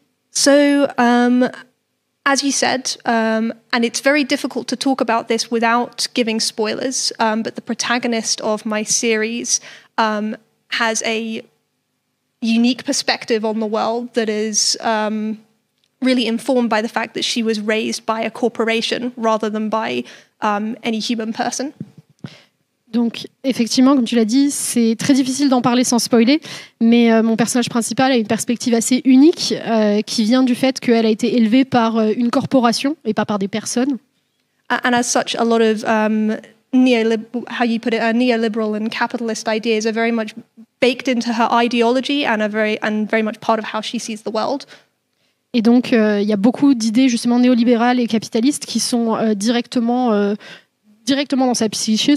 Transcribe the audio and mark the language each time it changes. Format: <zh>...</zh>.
<en>So, as you said, and it's very difficult to talk about this without giving spoilers, but the protagonist of my series has a unique perspective on the world that is really informed by the fact that she was raised by a corporation rather than by any human person.</en> <fr>Donc, effectivement, comme tu l'as dit, c'est très difficile d'en parler sans spoiler, mais mon personnage principal a une perspective assez unique qui vient du fait qu'elle a été élevée par une corporation et pas par des personnes.</fr> <en>And as such, a lot of neoliberal and capitalist ideas are very much baked into her ideology and very much part of how she sees the world.</en> <fr>Et donc, il y a beaucoup d'idées justement néolibérales et capitalistes qui sont directement dans sa psyché.</fr>